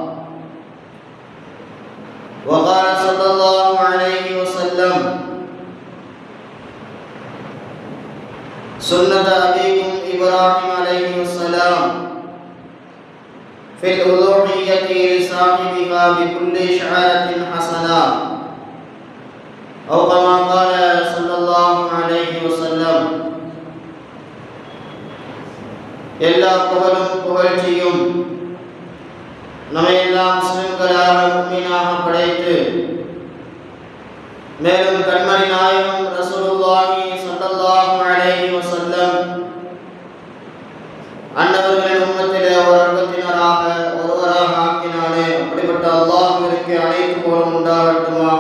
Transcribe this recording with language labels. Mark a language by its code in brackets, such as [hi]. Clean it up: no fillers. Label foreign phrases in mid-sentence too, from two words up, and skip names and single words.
[ar] وقال صلى الله عليه وسلم سنة أبيكم إبراهيم عليه السلام في الأضحية لصاحبها بكل شعرة حسنة أو كما قال صلى الله عليه وسلم [ta] எல்லா புகழும் புகழ்ச்சியும் நம்மையெல்லாம் முஸ்லிம்களாக முஃமினாக படைத்து மேலும் கண்மணி நாயகம் [ar] رسول الله صلى الله عليه وسلم [ta] அன்னவர்களின் உம்மத்திலே ஒரு அங்கத்தினராக ஒருவராக ஆக்கினானே அப்படிப்பட்ட அல்லாஹ்விற்கு அனைத்து புகழும் உண்டாகட்டுமாக.